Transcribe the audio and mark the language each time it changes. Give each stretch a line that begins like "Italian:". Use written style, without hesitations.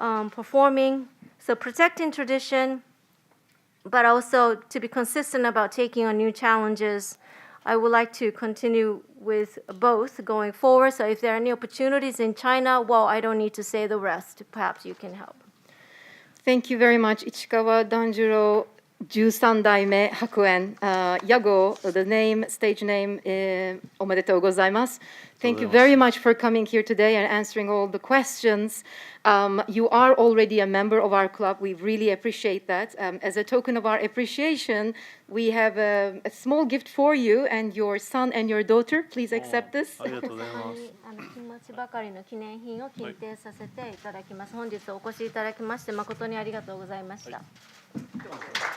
English: Performing, so protecting tradition, but also to be consistent about taking on new challenges. I would like to continue with both going forward. So if there are any opportunities in China, well, I don't need to say the rest. Perhaps you can help. Thank you very much, 市川團十郎13代目白猿、屋号、the name, stage name、
Japanese: おめでとうございます。
English: Thank you very much for coming here today and answering all the questions. You are already a member of our club. We really appreciate that. As a token of our appreciation, we have a small gift for you and your son and your daughter. Please accept this.
Japanese: ありがとうございます。気持ちばかりの記念品を金呈させていただきます。本日お越しいただきまして誠にありがとうございました。